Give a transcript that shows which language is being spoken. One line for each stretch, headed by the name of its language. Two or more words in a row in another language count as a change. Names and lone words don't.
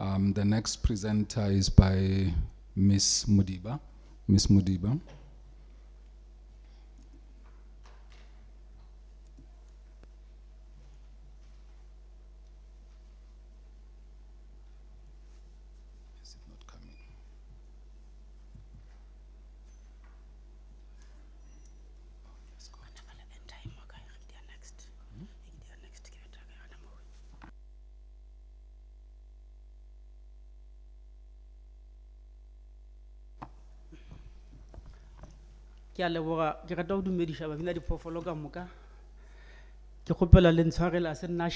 English: The next presenter is by Miss Mudiba. Miss Mudiba. Is it not coming?
Northern Sotho: Ke a leboga ke rata go dumediša babina diphoofolo ka moka ke kgopela le ntshwarela se nna